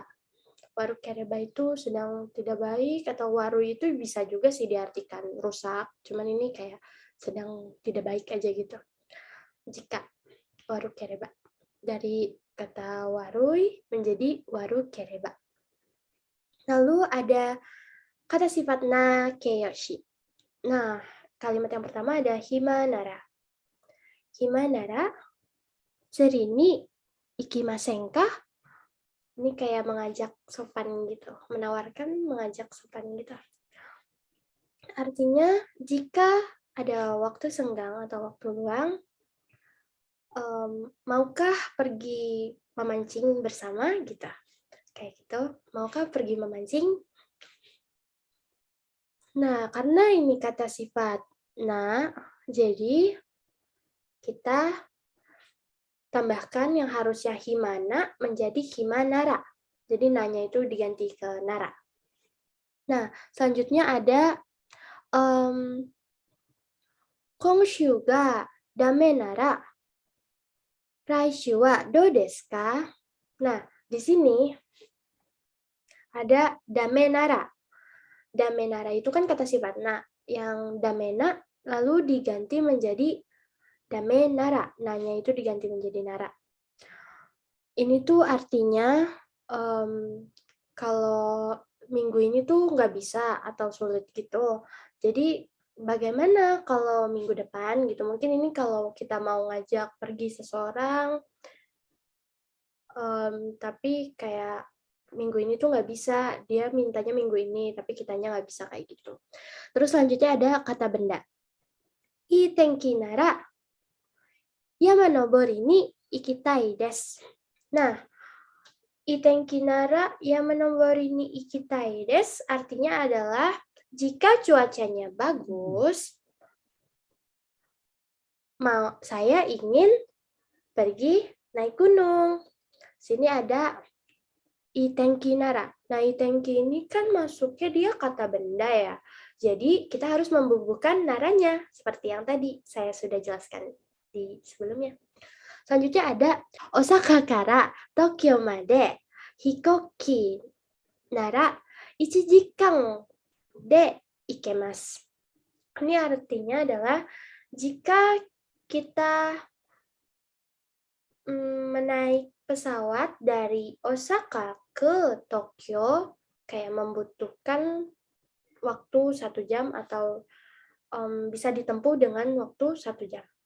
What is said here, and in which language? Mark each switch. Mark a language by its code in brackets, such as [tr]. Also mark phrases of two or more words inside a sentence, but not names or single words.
[ja] 悪ければ [id] itu sedang tidak baik, atau waru itu bisa juga sih diartikan rusak, cuman ini kayak sedang tidak baik aja gitu. Jika [ja] 悪ければ. [id] Dari kata warui menjadi [ja] 悪ければ. [id] Lalu ada kata sifat [ja] な形容詞. [id] Nah, kalimat yang pertama ada himanara. [ja] 暇なら、釣りに行きませんか? [id] Ini kayak mengajak sopan gitu, menawarkan mengajak sopan gitu. Artinya, jika ada waktu senggang atau waktu luang, maukah pergi memancing bersama gitu? Kayak gitu, maukah pergi memancing? Nah, karena ini kata sifat na, jadi kita tambahkan yang harusnya himana menjadi himanara. Jadi nanya itu diganti ke nara. Nah, selanjutnya ada [ja] 今週がだめなら来週はどうですか? [id] Nah, di sini ada [ja] だめなら. だめなら [id] itu kan kata sifat na. Yang damena lalu diganti menjadi [ja] だめなら. [id] Nanya itu diganti menjadi nara. Ini tuh artinya kalau minggu ini tuh nggak bisa atau sulit gitu. Jadi bagaimana kalau minggu depan gitu? Mungkin ini kalau kita mau ngajak pergi seseorang, tapi kayak minggu ini tuh nggak bisa, dia mintanya minggu ini, tapi kitanya nggak bisa kayak gitu. Terus selanjutnya ada kata benda. [ja] いい天気なら山登りに行きたいです. [id] Nah, [ja] いい天気なら山登りに行きたいです [id] artinya adalah jika cuacanya bagus, saya ingin pergi naik gunung. Sini ada [ja] いい天気なら. [id] Nah, itenki ini kan masuknya dia kata benda ya. Jadi, kita harus membubuhkan naranya. Seperti yang tadi saya sudah jelaskan di sebelumnya. Selanjutnya ada [ja] 大阪から東京まで飛行機なら1時間で行けます. [id] Ini artinya adalah jika kita menaik pesawat dari Osaka ke Tokyo kayak membutuhkan waktu 1 jam atau bisa ditempuh dengan waktu 1 jam.